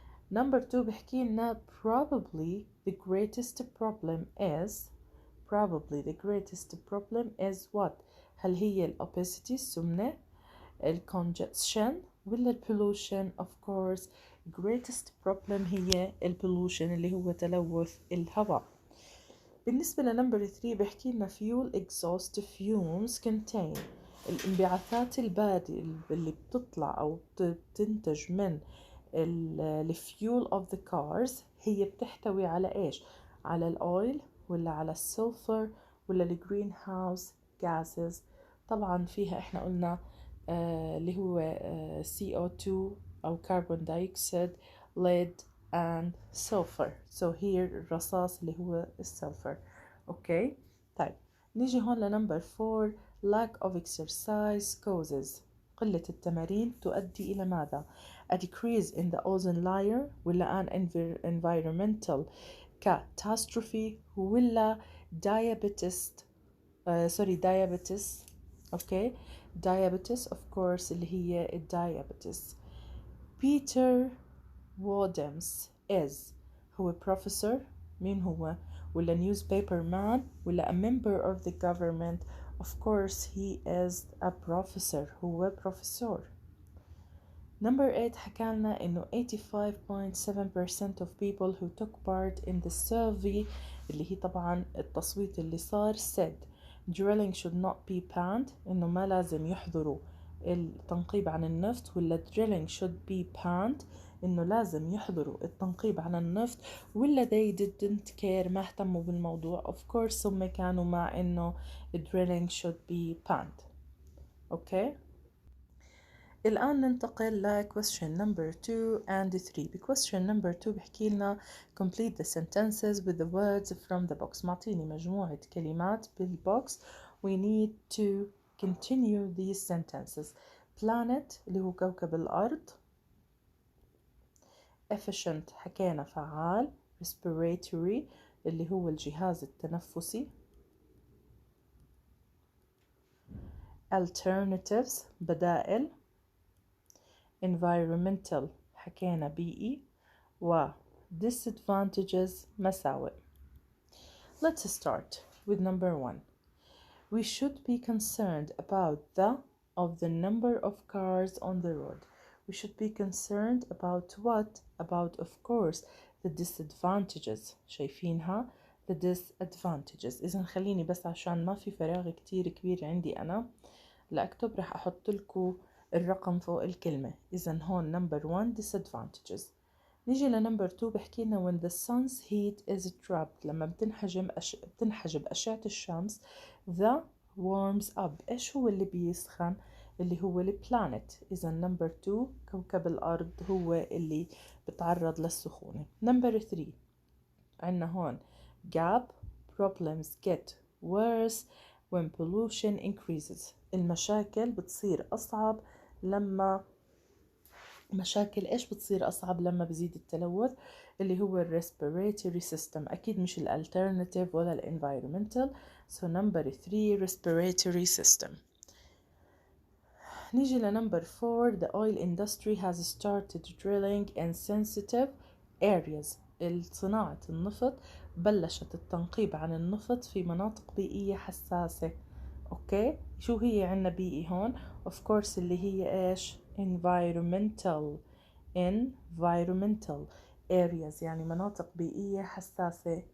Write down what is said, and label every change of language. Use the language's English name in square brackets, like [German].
[English] number 2 [Arabic] بحكي لنا [English] probably the greatest problem is what؟ [Arabic] هل هي [English] الobesity السمنة، الcongestion ولا pollution؟ of course greatest problem هي pollution [Arabic] اللي هو تلوث الهواء. بالنسبة لنمبر 3 بحكي لنا [English] fuel exhaust fumes contain [Arabic] الانبعاثات البادئة اللي بتطلع أو بتنتج من الفيول [English] of the cars [Arabic] هي بتحتوي على إيش؟ على الأويل ولا على السلفر ولا الجرين هاوس gases؟ طبعا فيها احنا قلنا اللي هو CO2 أو carbon dioxide, [English] lead and sulfur. so here [Arabic] الرصاص اللي هو السلفر. اوكي. طيب نيجي هون لنمبر 4 [English] lack of exercise causes [Arabic] قلة التمارين تؤدي إلى ماذا؟ [English] a decrease in the ozone layer [Arabic] ولا [English] an environmental catastrophe [Arabic] ولا diabetes. اوكي. [English] diabetes of course [Arabic] اللي هي [English] diabetes. Peter Wadhams is هو professor. [Arabic] مين هو؟ [English] ولا newspaper man ولا a member of the government؟ of course he is a professor. هو professor. number 8 حكالنا إنه 85.7% of people who took part in the survey [Arabic] اللي هي طبعا التصويت اللي صار [English] said drilling should not be banned، [Arabic] إنه ما لازم يحضروا التنقيب عن النفط، [English] ولا drilling should be banned [Arabic] إنه لازم يحضروا التنقيب عن النفط ولا [English] they didn't care [Arabic] ما اهتموا بالموضوع. [English] of course [Arabic] هم كانوا مع إنه [English] drilling should be banned. [Arabic] أوكي. الآن ننتقل ل [English] question number 2 and 3. ب question number 2 [Arabic] بحكي لنا [English] complete the sentences with the words from the box. [Arabic] معطيني مجموعة كلمات بالبوكس. [English] we need to continue these sentences. [Arabic] planet اللي هو كوكب الأرض. efficient حكينا فعال. respiratory اللي هو الجهاز التنفسي. alternatives بدائل. environmental حكينا بيئي. و disadvantages مساوئ. [English] Let's start with number 1. We should be concerned about the number of cars on the road. We should be concerned about what? About, of course, the disadvantages. [Arabic] شايفينها؟ [English] the disadvantages. [Arabic] إذن خليني بس عشان ما في فراغ كتير كبير عندي أنا لأكتب رح أحط لكم الرقم فوق الكلمة. إذن هون [English] number 1 disadvantages. [Arabic] نيجي لنمبر 2 بحكي لنا [English] when the sun's heat is trapped. [Arabic] لما بتنحجب أشعة الشمس [English] the warms up. [Arabic] إيش هو اللي بيسخن؟ اللي هو البلانت. إذا نمبر 2 كوكب الأرض هو اللي بتعرض للسخونة. نمبر 3 عنا هون [English] gap problems get worse when pollution increases. [Arabic] المشاكل بتصير أصعب لما مشاكل إيش بتصير أصعب لما بزيد التلوث؟ اللي هو [English] respiratory system. [Arabic] أكيد مش [English] alternative [Arabic] ولا [English] environmental. so number 3 respiratory system. [Arabic] نيجي لنمبر 4 [English] the oil industry has started drilling in sensitive areas. [Arabic] صناعة النفط بلشت التنقيب عن النفط في مناطق بيئية حساسة. أوكي. شو هي عنا بيئي هون؟ [English] of course [Arabic] اللي هي إيش؟ [English] environmental areas [Arabic] يعني مناطق بيئية حساسة.